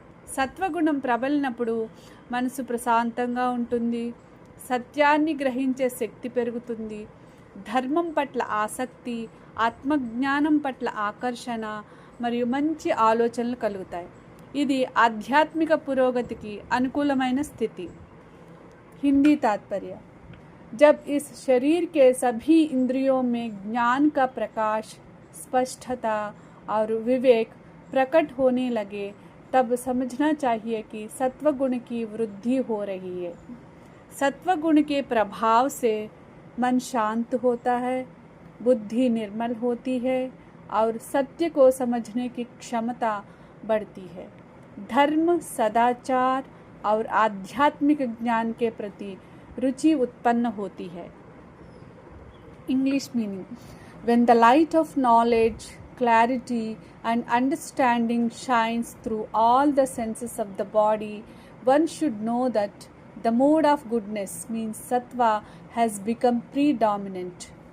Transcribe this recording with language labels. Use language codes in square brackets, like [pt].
[te] సత్వగుణం ప్రబలినప్పుడు మనసు ప్రశాంతంగా ఉంటుంది, సత్యాన్ని గ్రహించే శక్తి పెరుగుతుంది, ధర్మం పట్ల ఆసక్తి, ఆత్మజ్ఞానం పట్ల ఆకర్షణ మరియు మంచి ఆలోచనలు కలుగుతాయి. ఇది ఆధ్యాత్మిక పురోగతికి అనుకూలమైన స్థితి. [hi] हिंदी तात्पर्य. जब इस शरीर के सभी इंद्रियों में ज्ञान का प्रकाश, स्पष्टता और विवेक प्रकट होने लगे, तब समझना चाहिए कि सत्वगुण की वृद्धि हो रही है. सत्वगुण के प्रभाव से मन शांत होता है, बुद्धि निर्मल होती है और सत्य को समझने की क्षमता बढ़ती है. धर्म, सदाचार और आध्यात्मिक ज्ञान के प्रति रुचि उत्पन्न होती है. [en] English meaning. When the light of knowledge, clarity and understanding shines through all the senses of the body, one should know that the mode of goodness, means sattva, has become predominant.